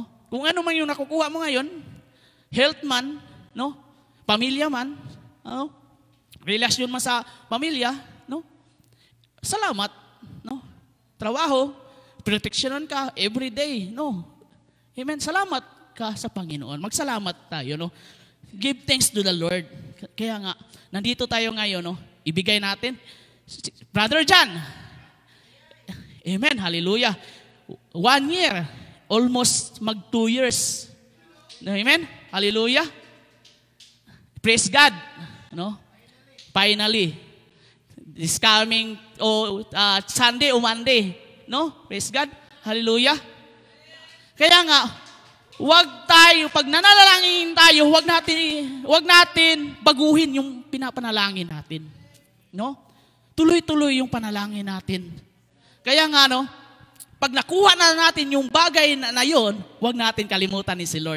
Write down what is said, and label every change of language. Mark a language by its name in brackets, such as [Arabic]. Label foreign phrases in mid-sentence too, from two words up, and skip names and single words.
[Filipino] Kung ano man yung nakukuha mo ngayon, health man, no? Pamilya man, no? Relasyon man sa pamilya, no? Salamat, no? Trabaho, proteksyonan ka [English] every day, [Filipino] no? Amen. Salamat ka sa Panginoon. Magsalamat tayo, [English] no? Give thanks to the Lord. [Filipino] Kaya nga, nandito tayo ngayon, no? Ibigay natin. [English] Brother John. Amen. Hallelujah. 1 year. Almost 2 years. No, amen. Hallelujah. Praise God. No? Finally. This coming Sunday o Monday. No? Praise God. Hallelujah. [Filipino] Kaya nga, pag nanalangin tayo, wag natin baguhin yung pinapanalangin natin. No? Tuloy-tuloy yung panalangin natin. Kaya nga, no, pag nakuha na natin yung bagay na yun, wag natin kalimutan ni si Lord.